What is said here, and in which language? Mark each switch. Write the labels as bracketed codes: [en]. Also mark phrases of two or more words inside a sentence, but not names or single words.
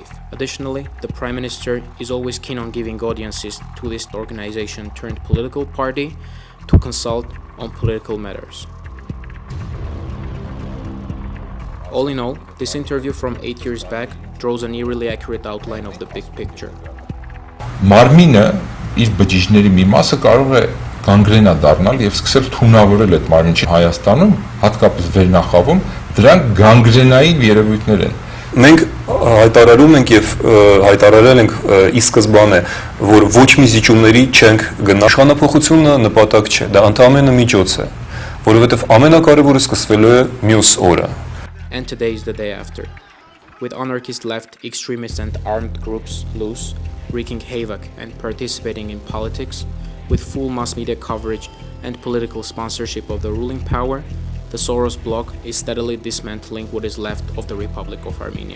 [en] Additionally, the Prime Minister is always keen on giving audiences to this organization turned political party to consult on political matters. All in all, this interview from 8 years back draws an eerily accurate outline of the big picture. [hy] Մարմինը իր բջիջների մի մասը կարող է գանգրենա դառնալ եւ սկսել թունավորել այդ մարմինը Հայաստանում, հատկապես վերնախավում, դրանք գանգրենային երևույթներ են։ Մենք հայտարարում ենք եւ հայտարարել ենք ի սկզբանե, որ ոչ մի զիջումների չենք գնա։ Իշխանափոխությունը նպատակ չէ, դա ընդհանրապես միջոց է, որովհետեւ ամենակարևորը սկսվելու է մյուս օրը։ [en] And today is the day after. With anarchist left extremists and armed groups loose, wreaking havoc and participating in politics, with full mass media coverage and political sponsorship of the ruling power, the Soros bloc is steadily dismantling what is left of the Republic of Armenia.